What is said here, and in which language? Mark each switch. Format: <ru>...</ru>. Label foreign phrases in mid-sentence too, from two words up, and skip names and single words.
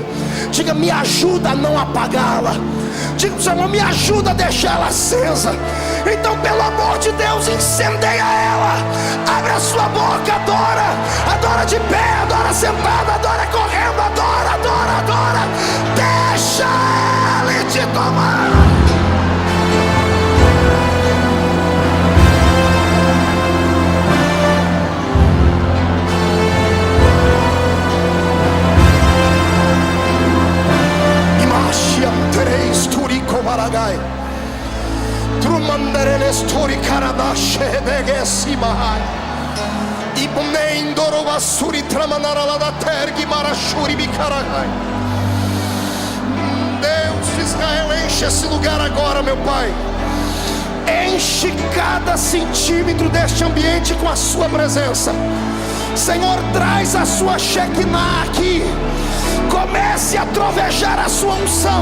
<pt>Diga: me ajuda a não apagá-la. Diga: Senhor, me ajuda a deixá-la acesa. Então, pelo amor de Deus, incendeia ela. Abre a sua boca, adora. Adora de pé, adora sentado, adora correndo, adora, adora, adora. Deixa ele te tomar. Baragai Trumandereles Tori Karabashe Begesimahai Ibnendoro Basuri Tramanara da Tergi Marashuri Bikaragai. Deus de Israel, enche esse lugar agora, meu Pai. Enche cada centímetro deste ambiente com a sua presença. Senhor, traz a sua Shekinah aqui. Comece a trovejar a sua unção.</pt>